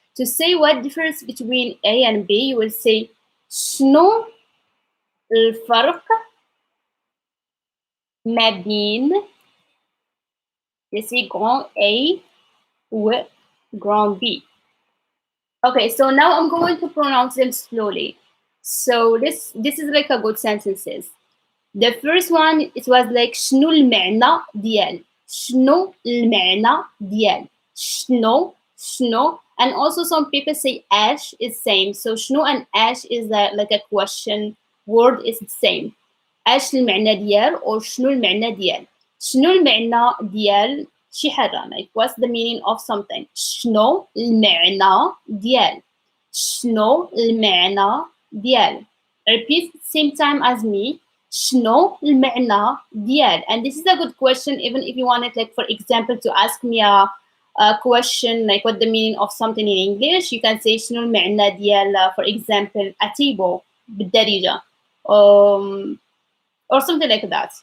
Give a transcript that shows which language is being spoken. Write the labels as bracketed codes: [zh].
[en] To say what difference between A and B, you will say [ar] شنو الفرق ما بين [en] you see grand A و grand B. Okay, so now I'm going to pronounce them slowly. So this is like a good sentences. The first one, it was like [ar] شنو المعنى ديال. شنو المعنى ديال. شنو شنو. [en] And also some people say ash is same. So شنو and ash is like a question word is the same. [ar] ايش المعنى ديال or شنو المعنى ديال. شنو المعنى ديال شي حاجة, [en] like what's the meaning of something. [ar] شنو المعنى ديال. شنو المعنى ديال. [en] Repeat same time as me. [ar] شنو المعنى ديال. [en] And this is a good question even if you wanted, like for example, to ask me a question like what the meaning of something in English. You can say [ar] شنو المعنى ديال [en] for example [ar] أتيبو بالدارجة, [en] or something like that.